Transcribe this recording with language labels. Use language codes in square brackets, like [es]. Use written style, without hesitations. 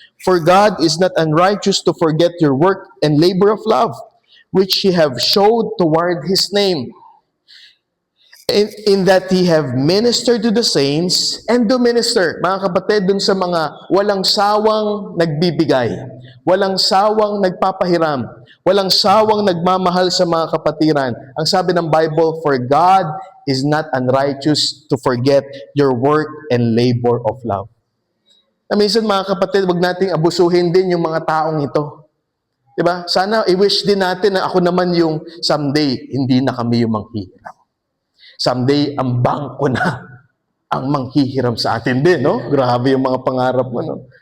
[en] For God is not unrighteous to forget your work and labor of love, which ye have showed toward his name, in that he have ministered to the saints and do minister. [tl] Mga kapatid, dun sa mga walang sawang nagbibigay, walang sawang nagpapahiram, walang sawang nagmamahal sa mga kapatiran. Ang sabi ng Bible, [en] for God is not unrighteous to forget your work and labor of love. [tl] Na minsan, mga kapatid, wag nating abusuhin din yung mga taong ito. Diba? Sana i-wish din natin na ako naman yung someday, hindi na kami yung manghihiram. Someday, ang bangko na ang manghihiram sa atin din, no? Grabe yung mga pangarap mo, no?